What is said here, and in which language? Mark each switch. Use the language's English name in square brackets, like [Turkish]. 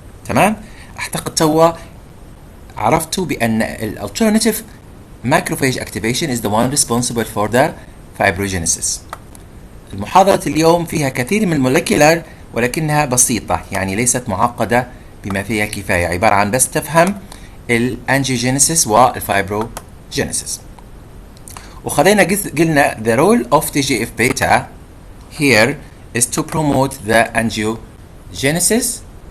[Arabic] تمام؟ اعتقد توا عرفتوا بأن [English] alternative macrophage activation is the one responsible for the fibrogenesis. [Arabic] المحاضرة اليوم فيها كثير من المولكيولر ولكنها بسيطة، يعني ليست معقدة بما فيها الكفاية، عبارة عن بس تفهم الانجيوجينيسيس والفايبروجينيسيس. وخلينا قلنا [English] the role of TGF beta here is to promote the angiogenesis,